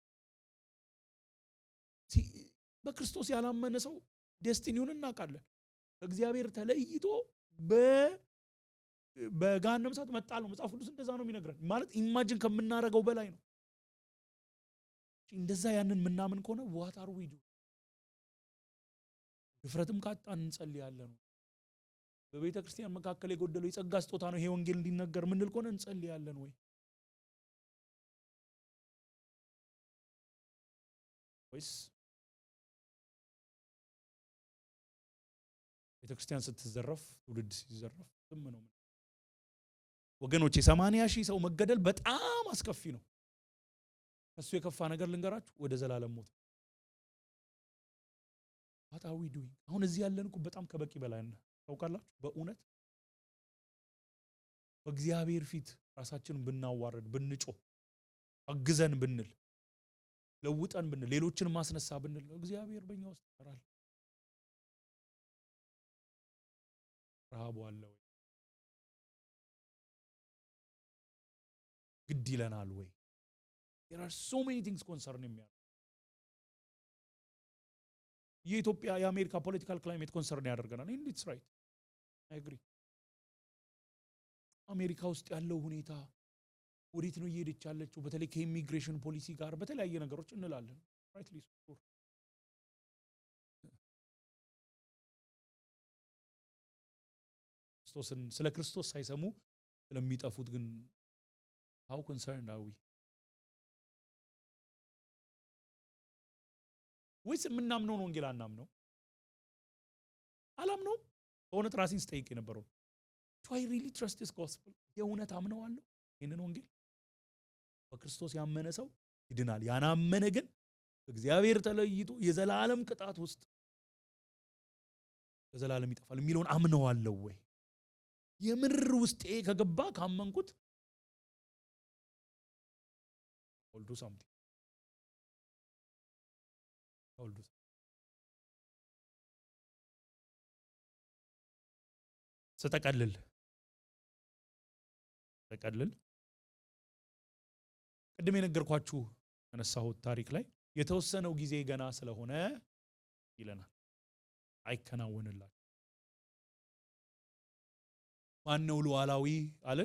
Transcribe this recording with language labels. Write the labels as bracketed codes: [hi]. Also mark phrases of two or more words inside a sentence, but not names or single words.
[am] በክርስቶስ ያላመነ ሰው ዴስቲኒውን እናውቃለን። እግዚአብሔር ተለይቶ በገሃነመ እሳት መጣል ነው መጽሐፍ ቅዱስ እንደዛ ነው የሚነግረን። ማለት ኢማጂን ከምናረገው በላይ ነው። እንደዛ ያንን ምናምን ከሆነ [en] what are we doing? [am] ድፍረትም ካጣን እንጸልያለን። በቤተ ክርስቲያን መካከል የጎደለው የጸጋ ስጦታ ነው ይሄ ወንጌል እንዲነገር ምንል ከሆነ እንጸልያለን ወይ? ወይስ ቤተ ክርስቲያን ስትዘረፍ ትውልድ ሲዘረፍ ዝም ነው? ወገኖቼ 80,000 ሰው መገደል በጣም አስከፊ ነው። ከሱ የከፋ ነገር ልንገራችሁ፣ ወደ ዘላለም ሞት። [en] what are we doing? [am] አሁን እዚህ ያለን እኮ በጣም ከበቂ በላይ ነው። ታውቃላችሁ በእውነት በእግዚአብሔር ፊት ራሳችንን ብናዋረድ ብንጮህ አግዘን ብንል ለውጠን ብንል ሌሎችን ማስነሳ ብንል እግዚአብሔር በእኛ ውስጥ ይሰራል። ረሃቡ አለ ወይ? ግድ ይለናል ወይ? [en] there are so many things concerning me። [am] የኢትዮጵያ የአሜሪካ [en] political climate [am] ኮንሰርን ያደርገናል። [en] it's right I agree። [am] አሜሪካ ውስጥ ያለው ሁኔታ ወዴት ነው እየሄደች ያለችው? በተለይ ከኢሚግሬሽን ፖሊሲ ጋር በተለያየ ነገሮች እንላለን። [en] rightly sure [am] ስለ ክርስቶስ ሳይሰሙ ስለሚጠፉት ግን [en] how concerned are we? [am] ወይስ የምናምነውን ወንጌል አናምነው? አላምነው። በእውነት ራሴን ስጠይቅ የነበረው [en] do I really trust this gospel? [am] የእውነት አምነዋለሁ ይህንን ወንጌል? በክርስቶስ ያመነ ሰው ይድናል፣ ያናመነ ግን እግዚአብሔር ተለይቶ የዘላለም ቅጣት ውስጥ የዘላለም ይጠፋል የሚለውን አምነዋለሁ ወይ? የምር ውስጤ ከገባ ካመንኩት [en] I'll do something. [am] ስተቀልል ቅድም የነገርኳችሁ ያነሳሁት ታሪክ ላይ የተወሰነው ጊዜ ገና ስለሆነ ይለናል አይከናወንላችሁ። ማን ነው ሉዓላዊ አለን?